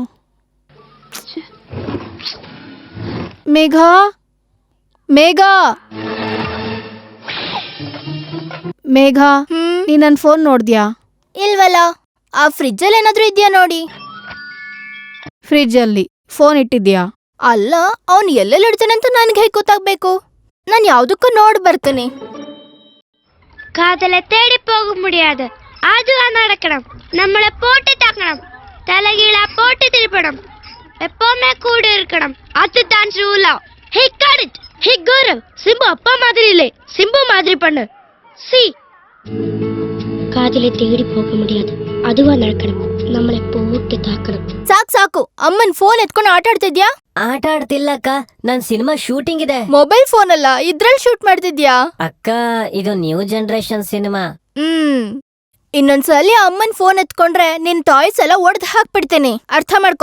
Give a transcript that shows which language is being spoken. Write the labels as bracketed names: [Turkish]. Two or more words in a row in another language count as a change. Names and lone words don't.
[Kannada] ಮೇಘ ಮೇಘ ಮೇಘ, ನೀ ನನ್ ಫೋನ್ ನೋಡ್ದ್ಯಾ? ಇಲ್ವಲ್ಲ. ಆ ಫ್ರಿಜ್ಜಲ್ಲಿ ಏನಾದ್ರೂ ಇದ್ಯಾ ನೋಡಿ. ಫ್ರಿಜ್ ಅಲ್ಲಿ ಫೋನ್ ಇಟ್ಟಿದ್ಯಾ? ಅಲ್ಲ, ಅವ್ನು ಎಲ್ಲೆಲ್ಲಿ ಇಡ್ತಾನೆ ಅಂತ ನನ್ಗೆ ಹೇಗೆ ಗೊತ್ತಾಗ್ಬೇಕು? ನಾನು ಯಾವ್ದಕ್ಕೂ ನೋಡ್ ಬರ್ತೀನಿ. [Tamil] காதலை தேடி போக முடியாது, அதுதான் நடக்கணும். நம்மளை போட்டு தாக்கணும், தலைகீழா போட்டு திருப்பணும், எப்பவுமே கூட இருக்கணும். அதுதான் ரூலா. [English] Hey got it. [Tamil] ஹே கௌரவ், சிம்பு அப்பா மாதிரி இல்லை, சிம்பு மாதிரி பண்ணு. சி காதலை தேடி போக முடியாது, அதுவா நடக்கணும். நம்மளை போட்டு ತಾಕணும். [Kannada] ಸಾಕು ಅಮ್ಮನ್ ಫೋನ್ ಎತ್ಕೊಂಡು ಆಟ ಆಡ್ತಿದ್ಯಾ? ಆಟ ಆಡ್ತಿಲ್ಲಕ್ಕ, ನನ್ ಸಿನಿಮಾ ಶೂಟಿಂಗ್ ಇದೆ. [English] mobile phone [Kannada] ಅಲ್ಲ, ಇದ್ರಲ್ಲಿ ಶೂಟ್ ಮಾಡ್ತಿದ್ಯಾ? ಅಕ್ಕ, ಇದು [English] new generation [Kannada] ಸಿನಿಮಾ. ಇನ್ನೊಂದ್ಸಲಿ ಅಮ್ಮನ್ ಫೋನ್ ಎತ್ಕೊಂಡ್ರೆ ನಿನ್ ಟಾಯ್ಸ್ ಎಲ್ಲ ಒಡೆದು ಹಾಕ್ಬಿಡ್ತೇನೆ, ಅರ್ಥ ಮಾಡ್ಕೋ.